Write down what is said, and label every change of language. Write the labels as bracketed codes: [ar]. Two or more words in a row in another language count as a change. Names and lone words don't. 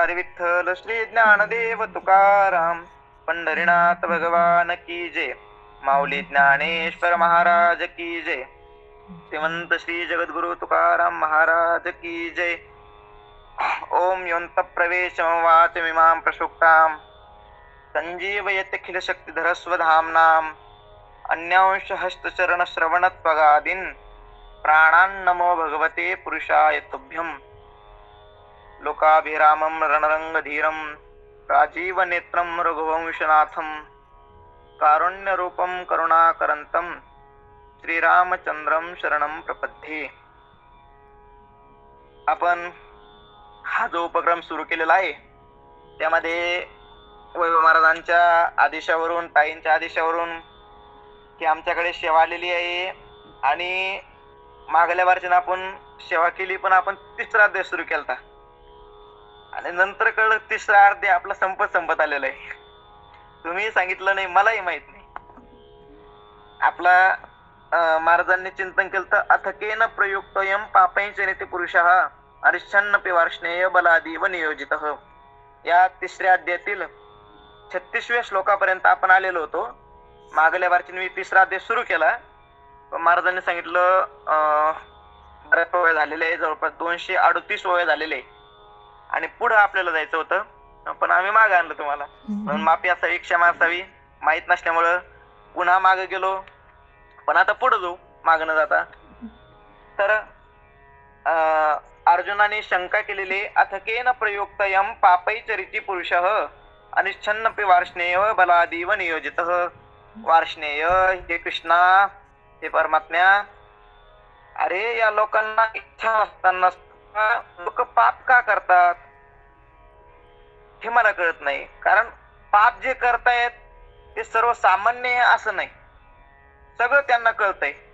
[hi] हरी विठ्ठल श्री ज्ञानदेव तुकाराम पंढरीनाथ भगवान की जय. माऊली ज्ञानेश्वर महाराज की जय. श्रीमंत श्री जगद्गुरु तुकाराम महाराज की जय. [sa] ओम योऽन्त प्रवेशं वाचमिमां प्रसुप्तां संजीवयत्यखिल शक्तिधर स्वधाम्नाम् अन्यांश हस्तचरण श्रवणत्वगादीन् प्राणान्नमो भगवते पुरुषाय तुभ्यं. लोकाभिरामं रणरंगधीरं राजीवनेत्रं रघुवंशनाथं कारुण्यरूपं करुणाकरन्तं श्रीरामचंद्रं शरणं प्रपद्ये. [mr] आपण हा जो उपक्रम सुरू केलेला आहे त्यामध्ये वैभव महाराजांच्या आदेशावरून, ताईंच्या आदेशावरून की आमच्याकडे सेवा आलेली आहे आणि मागल्या वर्षी आपण सेवा केली, पण आपण तिसरा अध्याय सुरू केलता आणि नंतर कळलं तिसरा अध्याय आपला संपत आलेला आहे. तुम्ही सांगितलं नाही, मलाही माहित नाही. आपला महाराजांनी चिंतन केलं तर [sa] अथकेन प्रयुक्तयम पापैंचरिते पुरुषः अरिच्छन्नपि वार्ष्णेय बलादी व नियोजितः [mr] या तिसऱ्या अध्यायातील 36व्या श्लोकापर्यंत आपण आलेलो होतो. मागल्या वर्षी मी तिसरा अध्याय सुरू केला, पण महाराजांनी सांगितलं बऱ्याच ओव्या झालेले आहे, जवळपास 238 ओव्या झालेले आहे आणि पुढे आपल्याला जायचं होतं, पण आम्ही मागे आणलं तुम्हाला. म्हणून माफी असावी, क्षमा असावी. माहित नसल्यामुळं पुन्हा मागे गेलो, पण आता पुढे जाऊ मागे न जाता. तर अर्जुनाने शंका केलेली [sa] अथकेन प्रयुक्तयम पापैचरिती पुरुषः अनिच्छन्नपि वार्ष्णेय बलादीव नियोजितः. [mr] वार्ष्णेय हे कृष्णा, हे परमात्म्या, अरे या लोकांना इच्छा असताना लोक पाप का करतात हे मला कळत नाही. कारण पाप जे करतायत ते सर्वसामान्य असं नाही, सगळं त्यांना कळतंय.